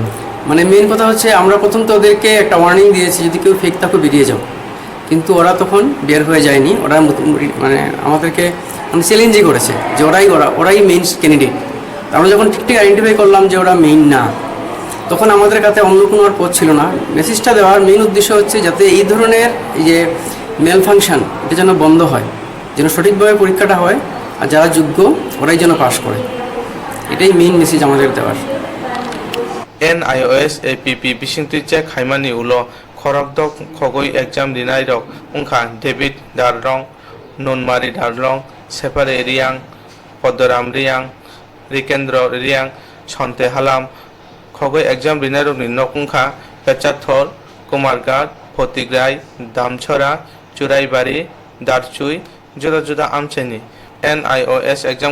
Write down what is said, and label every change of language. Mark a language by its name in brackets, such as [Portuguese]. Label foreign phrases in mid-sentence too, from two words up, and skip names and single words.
[Bangla] মেইন কথা হচ্ছে আমরা প্রথম তো ওদেরকে একটা ওয়ার্নিং দিয়েছি যদি কেউ ফেক থাকে বেরিয়ে যাও কিন্তু ওরা তখন বের হয়ে যায়নি ওরা আমাদেরকে চ্যালেঞ্জই করেছে যে ওরাই মেইন ক্যান্ডিডেট আমরা যখন ঠিক আইডেন্টিফাই করলাম যে ওরা মেইন না তখন আমাদের কাছে অন্য কোনো আর পথ ছিল না মেসেজটা দেওয়ার মেইন উদ্দেশ্য হচ্ছে যাতে এই ধরনের এই যে মেল ফাংশন এটা যেন বন্ধ হয় যেন সঠিকভাবে পরীক্ষাটা হয় আর যারা যোগ্য ওরাই যেন পাস করে এটাই মেইন মেসেজ আমাদের দেওয়ার [Kok Borok] NIOS APP bisingtui khaimani ulo khorok dok khogoi exam dinai rok ungkha David Darrong Nonmari Darrong Separe Riang Podoram Riang Rikendro Riang Sonte Halam khogoi exam dinai rok ni nokungkha Pechathor Komargat Photigrai Damchora Churaibari Darchui juda juda amcheni NIOS exam